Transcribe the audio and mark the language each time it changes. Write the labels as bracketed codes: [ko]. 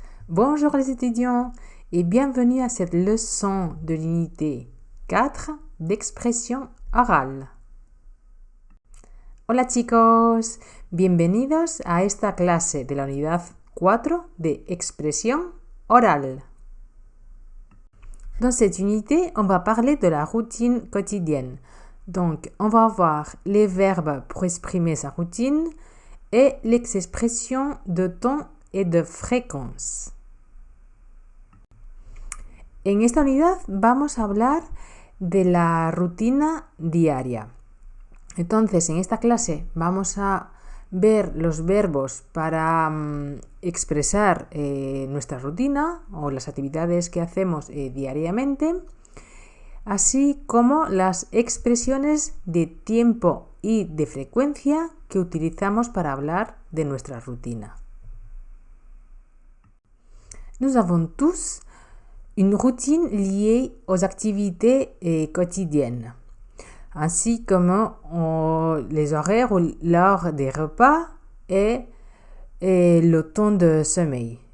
[fr] Bonjour les étudiants et bienvenue à cette leçon de l'unité 4 d'expression orale. [es] Hola chicos, bienvenidos a esta clase de la unidad 4 de expression orale. [fr] Dans cette unité, on va parler de la routine quotidienne. Donc, on va voir les verbes pour exprimer sa routine et les expressions de temps et de fréquence. [es] En esta unidad vamos a hablar de la rutina diaria. Entonces, en esta clase vamos a ver los verbos para expresar nuestra rutina o las actividades que hacemos diariamente, así como las expresiones de tiempo y de frecuencia que utilizamos para hablar de nuestra rutina. [fr] Nous avons tous une routine liée aux activités quotidiennes, ainsi comme les horaires ou l'heure des repas et le temps de sommeil.